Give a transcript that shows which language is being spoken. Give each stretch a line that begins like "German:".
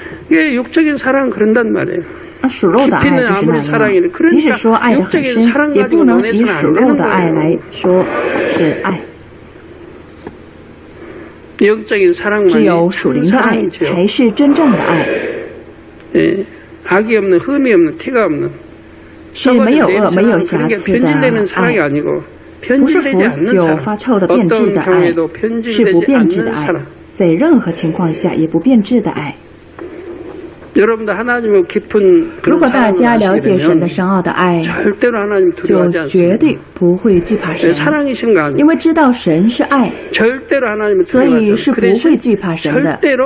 Korean: 이게 육적인 사랑은 그런단 말이에요.
Chinese: 属肉的爱就是那样，即使说爱得很深，也不能以属肉的爱来说是爱。只有属灵的爱才是真正的爱。
Korean: 악이 없는 흠이 없는 티가 없는
Chinese: 是没有恶没有瑕疵的爱，不是腐朽发臭的变质的爱，是不变质的爱，在任何情况下也不变质的爱。如果大家了解神的深奥的爱，就绝对不会惧怕神，因为知道神是爱，所以是不会惧怕神的。